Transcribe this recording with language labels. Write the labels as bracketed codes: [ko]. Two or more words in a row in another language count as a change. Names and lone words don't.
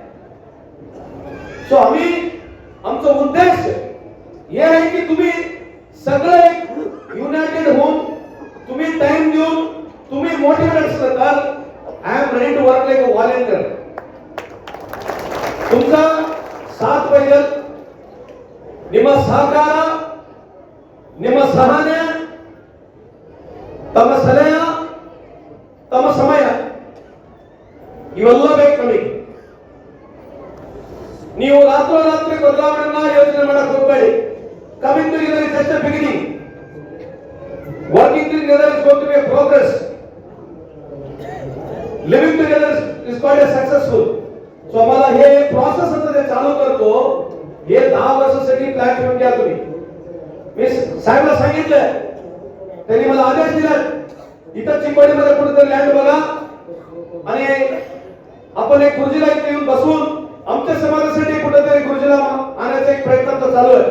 [mr] सो आम्ही आमचा उद्देश हे आहे की तुम्ही सगळे एक युनाइटेड होऊन तुम्ही टाइम देऊन तुम्ही मोटिवेट असलं तर [en] I am ready to work like a volunteer. [mr] तुमचा साथ पाहिजे, [kn] ನಿಮ್ಮ ಸಹಕಾರ, ನಿಮ್ಮ ಸಹನೆ, ತಮ್ಮ ಸಲಹೆ, ತಮ್ಮ ಸಮಯ ಇವೆಲ್ಲ ಬೇಕು ನಮಗೆ. ನೀವು ರಾತ್ರೋರಾತ್ರಿ ಬದಲಾವಣೆಯನ್ನ ಯೋಚನೆ ಮಾಡಕ್ ಹೋಗಬೇಡಿ. [en] Coming together is just a beginning. Working together is going to be a progress. Living together is quite a successful. [mr] सो आम्हाला हे प्रोसेस आता जे चालू करतो हे 10 वर्षासाठी प्लॅन ठेवून घ्या तुम्ही. मी साहेबला सांगितलं, त्यांनी मला आदेश दिला इथं चिंचवडीमध्ये कुठेतरी लँड बघा आणि आपण एक खुर्जीला इथे येऊन बसून आमच्या समाजासाठी कुठेतरी खुर्जीला आणायचा एक प्रयत्न चालू आहे.